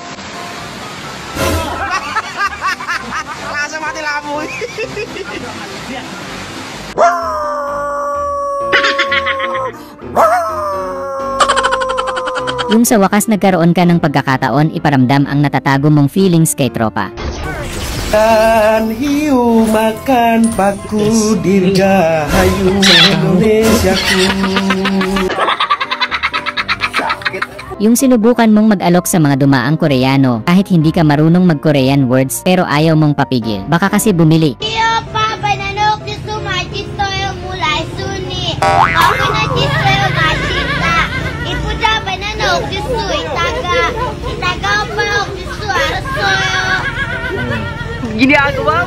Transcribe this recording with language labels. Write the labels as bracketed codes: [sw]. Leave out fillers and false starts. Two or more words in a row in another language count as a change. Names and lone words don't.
[tl] Yung sa wakas nagkaroon ka ng pagkakataon iparamdam ang natatago mong feelings kay tropa. [id] Dan hiu makan paku dirgahayu Indonesiaku. [tl] Yung sinubukan mong mag-alok sa mga dumaang Koreano kahit hindi ka marunong mag- [en] Korean words [tl] pero ayaw mong papigil. Baka kasi bumili. Ginagawa?